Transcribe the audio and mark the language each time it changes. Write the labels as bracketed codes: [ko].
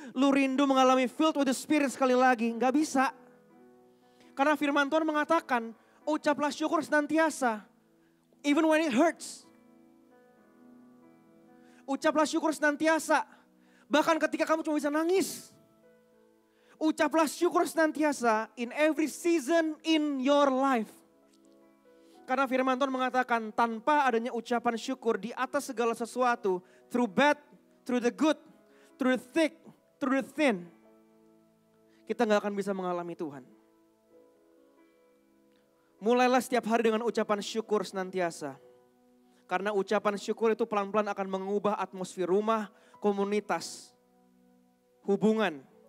[id] Lu rindu mengalami [en] filled with the Spirit [id] sekali lagi. Gak bisa. Karena firman Tuhan mengatakan, ucaplah syukur senantiasa. [en] Even when it hurts. [id] Ucaplah syukur senantiasa. Bahkan ketika kamu cuma bisa nangis. Ucaplah syukur senantiasa [en] in every season in your life. [id] Karena firman Tuhan mengatakan tanpa adanya ucapan syukur di atas segala sesuatu. [en] Through bad, through the good, through the thick, through the thin. [id] Kita gak akan bisa mengalami Tuhan. Mulailah setiap hari dengan ucapan syukur senantiasa. Karena ucapan syukur itu pelan-pelan akan mengubah atmosfer rumah, komunitas, hubungan.